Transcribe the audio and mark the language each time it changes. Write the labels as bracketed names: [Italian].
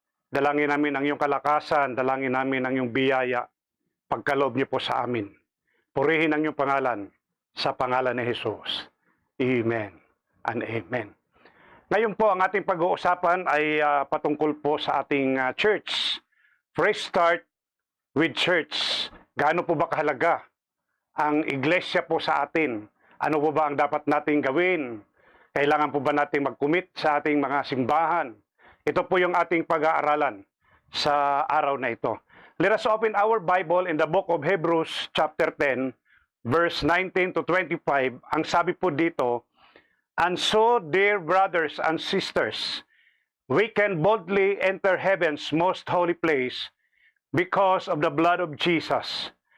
[Filipino] Dalangin namin ang iyong kalakasan, dalangin namin ang iyong biyaya, pagkaloob niyo po sa amin. Purihin ang iyong pangalan sa pangalan ni Jesus. Amen and amen. Ngayon po, ang ating pag-uusapan ay patungkol po sa ating church. [English] Fresh start with church. [Filipino] Gaano po ba kahalaga ang iglesia po sa atin? Ano po ba ang dapat nating gawin? Kailangan po ba nating mag-commit sa ating mga simbahan? Ito po yung ating pag-aaralan sa araw na ito. [English] Let us open our Bible in the book of Hebrews chapter 10, verse 19 to 25. Ang sabi po dito, "And so, dear brothers and sisters, we can boldly enter heaven's most holy place because of the blood of Jesus.